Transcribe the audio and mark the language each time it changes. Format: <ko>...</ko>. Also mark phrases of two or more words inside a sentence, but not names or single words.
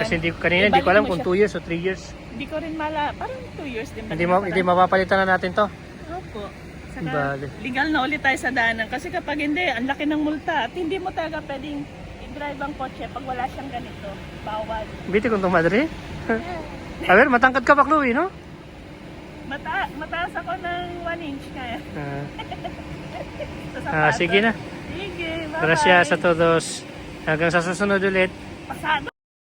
<tl>Kasi kanina hindi ko alam Ibalik mo kung siya. 2 years o 3 years. Hindi ko rin parang 2 years din ba? Hindi mapapalitan na natin to. Opo. Saka Bale. legal na ulit tayo sa daanan kasi kapag hindi, ang laki ng multa at hindi mo talaga pwedeng i-drive ang kotse pag wala siyang ganito. Bawal. Biti kung tumadri.</tl> <es>A ver,</es> <tl>matangkad ka pa, Chloe, no? Mataas ako ng 1 inch kaya. Sige na. Sige, bye-bye.</tl> <es>Gracias a todos.</es> <tl>Hanggang sa susunod ulit. Pasado.</tl>